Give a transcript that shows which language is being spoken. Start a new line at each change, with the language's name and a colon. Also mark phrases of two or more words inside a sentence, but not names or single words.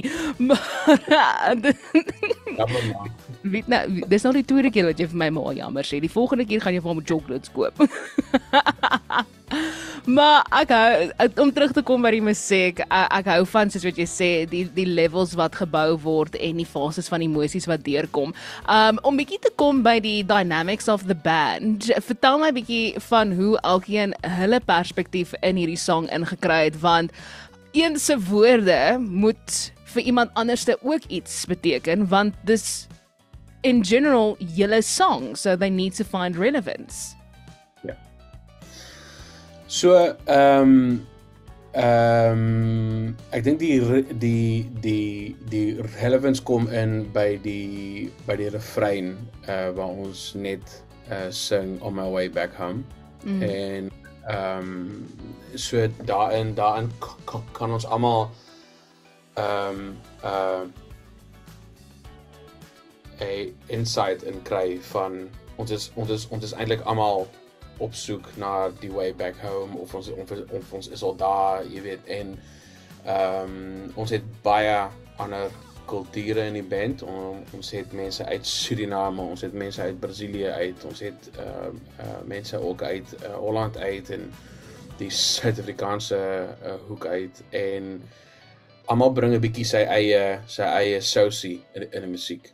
Afrikaans: Maar weet nou, dis nou die tweede keer wat jy vir my ma jammer sê. Die volgende keer gaan jy vir hom chocolates koop. Maar ek hou, om terug te kom by die musiek, ek hou van, soos wat jy sê, die levels wat gebou word en die fases van emosies wat deurkom. Om bietjie te kom by die
English: dynamics of the band,
Afrikaans: vertel my bietjie van hoe elkeen hulle perspektief in hierdie song ingekry het, want een se woorde moet vir iemand anderste ook iets beteken, want dis
English: in general
Afrikaans: julle song,
English: so they need to find relevance.
Afrikaans: So, ek dink die relevance kom in by die refrein waar ons net sing On My Way Back Home. En so daarin kan ons almal 'n insight in kry van ons is eintlik almal op soek na die
English: way back home,
Afrikaans: of ons is al daar, jy weet, en ons het baie ander kulture in die band. Ons het mense uit Suriname, ons het mense uit Brasilië uit, ons het mense ook uit Holland uit en die Suid-Afrikaanse hoek uit, en almal bring 'n bietjie sy eie sousie in die musiek.